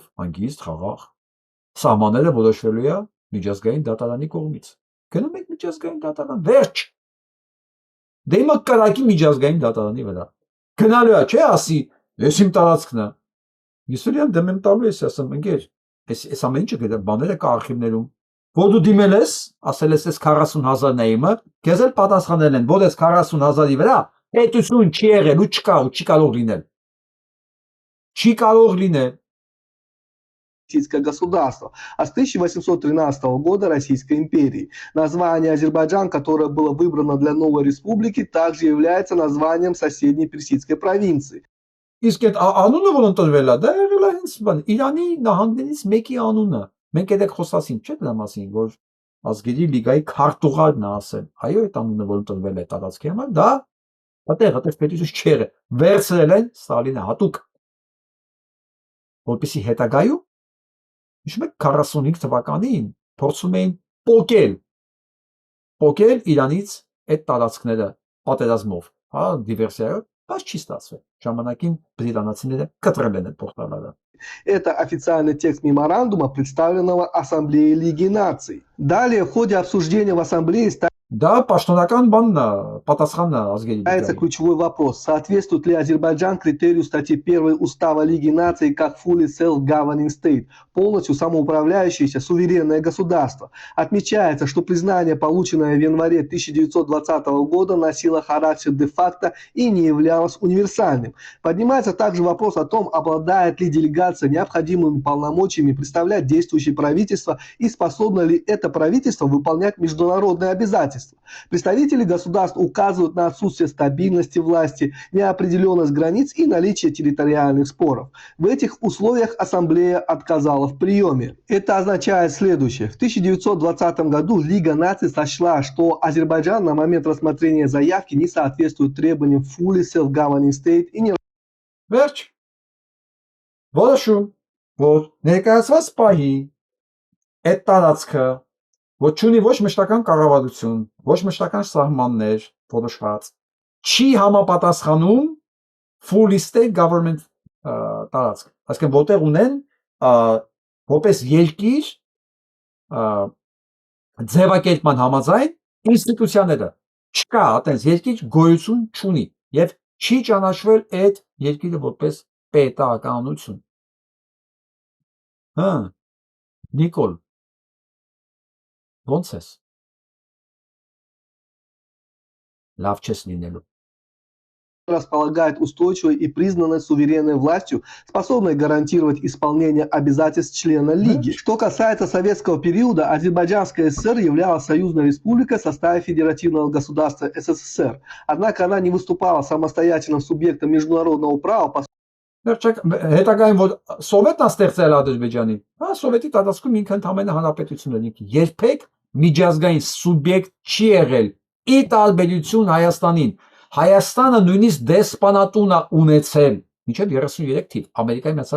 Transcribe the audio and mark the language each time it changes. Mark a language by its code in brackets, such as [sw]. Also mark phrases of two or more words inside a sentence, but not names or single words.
[hy] հանգիստ, խաղաղ։ Սահմանները որոշվելու է միջազգային դատարանի կողմից։ Գնում եք միջազգային դատարան, վերջ։ Դե հիմա կրակի միջազգային դատարանի վրա։ Գնալու է, չէ, ասի, ես իմ տարածքն է։ Իսուրյան դեմ եմ տալու ես, ասեմ, ընկեր, այս ամեն ինչը բաները կա արխիվներում։ Որ դու դիմել ես, ասել ես 40,000-ն է իմը, քեզ էլ պատասխանել են, որ այս 40,000-ի վրա պետություն չի եղել ու չկա ու չի կարող լինել։ Չի կարող լինել։ [ru] Российское государство, а с 1813 года Российской империи. Название Азербайджан, которое было выбрано для новой республики, также является названием соседней персидской провинции. [hy] Իսկ այդ անունը որ ընտրվել է, դա եղել է հենց բան, Իրանի նահանգներից մեկի անունը։ Մենք այդ խոսացինք, չէ՞ դրա մասին, որ ազգերի լիգայի քարտուղարն է ասել։ Այո, այդ անունը որ ընտրվել է տարածքի համար, դա այդտեղ պետություն չէ։ Վերցրել են Ստալինը հատուկ։ Որպեսզի հետագայում հիշում եք 45 թվականին փորձում էին պոկել Իրանից այդ տարածքները պատերազմով, հա, դիվերսիայով, բայց չի ստացվել։ Ժամանակին բրիտանացիները կտրել են այդ փոխարանը։ [ru] Это официальный текст меморандума, представленного Ассамблеей Лиги Наций. Далее, в ходе обсуждения в Ассамблее [hy] Да, պաշտոնական բանը, պատասխանը ազգերի. [ru] Ставится ключевой вопрос. Соответствует ли Азербайджан критерию статьи 1 Устава Лиги Наций как [en] fully self-governing state, [ru] полностью самоуправляющееся суверенное государство? Отмечается, что признание, полученное в январе 1920 года, носило характер де-факто и не являлось универсальным. Поднимается также вопрос о том, обладает ли делегация необходимыми полномочиями представлять действующее правительство и способно ли это правительство выполнять международные обязательства. Представители государств указывают на отсутствие стабильности власти, неопределенность границ и наличие территориальных споров. В этих условиях Ассамблея отказала в приеме. Это означает следующее. В 1920 году Лига наций сочла, что Азербайджан на момент рассмотрения заявки не соответствует требованиям [en] fully self-governing state [ru] и не... [hy] Վերջ, որոշում, որ ներկայացված պահի այդ տարածքը ոչ ունի ոչ մշտական կառավարություն, ոչ մշտական սահմաններ, որոշված, չի համապատասխանում [en] fully state government [hy] տարածք։ Այսինքն որտեղ ունեն որպես երկիր ձևակերպման համաձայն ինստիտուցիաները։ Չկա, այտենց երկիր գոյություն չունի եւ չի ճանաչվել այդ երկիրը որպես պետականություն։ Հա, Նիկոլ Ոնց ես։ Լավ չես լինելու։ [ru] Располагает устойчивой и признанной суверенной властью, способной гарантировать исполнение обязательств члена Лиги. Что касается советского периода, Азербайджанская ССР являлась союзной республикой в составе федеративного государства СССР. Однако она не выступала самостоятельным субъектом международного права. [hy] Հետագայում որ Սովետն է ստեղծել Ադրբեջանի, հա, Սովետի տարածքում ինքը ընդհանրապես հանրապետություն էր, ինքը երբեք միջազգային սուբյեկտ չի եղել, ի տարբերություն Հայաստանին։ Հայաստանը նույնիսկ դեսպանատուն է ունեցել, մինչև 33 թիվ, Ամերիկայի Միացյալ